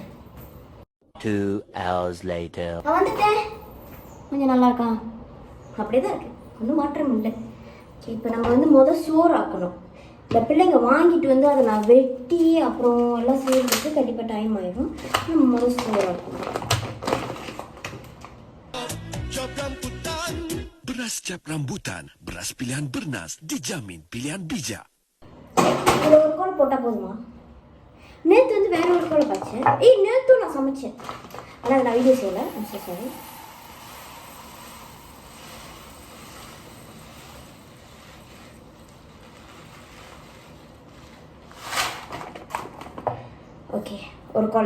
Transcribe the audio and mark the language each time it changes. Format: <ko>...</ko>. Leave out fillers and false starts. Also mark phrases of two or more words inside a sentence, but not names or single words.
<en>2 hours later.</en> <ta>வந்துட்டேன், கொஞ்சம் நல்லா இருக்கா? அப்படியே தான் இருக்கு, ஒன்றும் மாற்றம் இல்லை. இப்போ நம்ம வந்து சோறு ஆக்கணும். இந்த பிள்ளைங்க வாங்கிட்டு வந்து அதை நான் வெட்டி அப்புறம் எல்லாம் செய்யறதுக்கு கண்டிப்பாக டைம் ஆயிடும். நம்ம சோறு ஆக்கணும்.</ta> <ms>Beras cap rambutan, beras pilihan Bernas, dijamin pilihan bijak.</ms> <ta>இதில் ஒரு கோலை போட்டால் போதுமா? நேற்று வந்து வேற ஒரு கோலை பார்த்தேன். நேற்றும் நான் சமைச்சேன், ஆனால் நான் வீடியோ செய்யலை. சாரி. ஓகே, ஒரு கோலை.</ta>